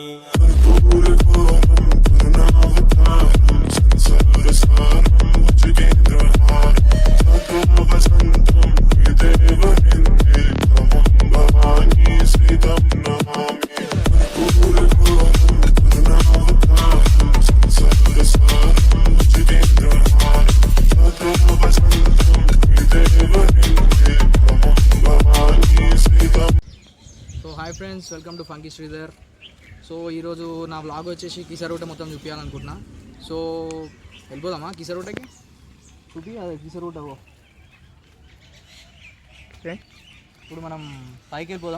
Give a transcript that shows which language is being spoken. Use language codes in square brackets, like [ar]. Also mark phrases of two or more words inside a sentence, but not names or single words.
[sa] कर्पूरगौरं करुणावतारं संसारसारं भुजगेन्द्रहारं सदा वसन्तं हृदयवृन्दे भवं भवानी सहितं नमामि। कर्पूरगौरं करुणावतारं संसारसारं भुजगेन्द्रहारं सदा वसन्तं हृदयवृन्दे भवं भवानी सहितं। [en] So hi friends, welcome to Funky Sridhar. [te] సో ఈరోజు నా వ్లాగ్ వచ్చేసి కీసరూట మొత్తం చూపించాలనుకుంటున్నా. సో వెళ్ళిపోదామా కీసరూటకి? చూపి అదే కీసరూట. ఓకే, ఇప్పుడు మనం పైకి వెళ్ళిపోదాం.